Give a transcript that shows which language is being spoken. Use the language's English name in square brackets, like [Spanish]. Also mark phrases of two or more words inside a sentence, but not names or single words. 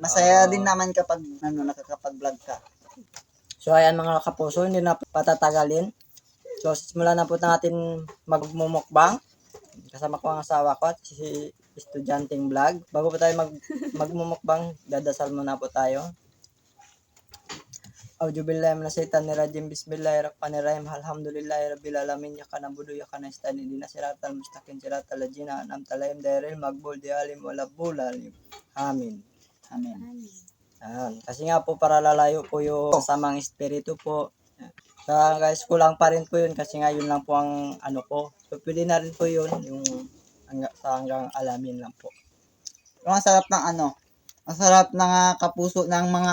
[Filipino] Masaya din naman kapag nakakapag-vlog ka. So ayan mga kapuso, hindi na patatagalin. So simulan na po natin magmumukbang. Kasama ko ang asawa ko at si Estudyanteng Vlog. Bago pa tayo magmumukbang, dadasal muna po tayo. [Arabic] أعوذ بالله من الشيطان الرجيم. بسم الله الرحمن الرحيم. الحمد لله رب العالمين. إياك نعبد وإياك نستعين. اهدنا الصراط المستقيم صراط الذين أنعمت عليهم غير المغضوب عليهم ولا الضالين. Amin. [Filipino] Amen. Ayan. Kasi nga po para lalayo po yung kasamang espiritu po. Sa guys, kulang pa rin po yun kasi nga yun lang po ang ano ko. So pwede na rin po yun yung hanggang alamin lang po. Yung ang sarap ng ang sarap ng kapuso ng mga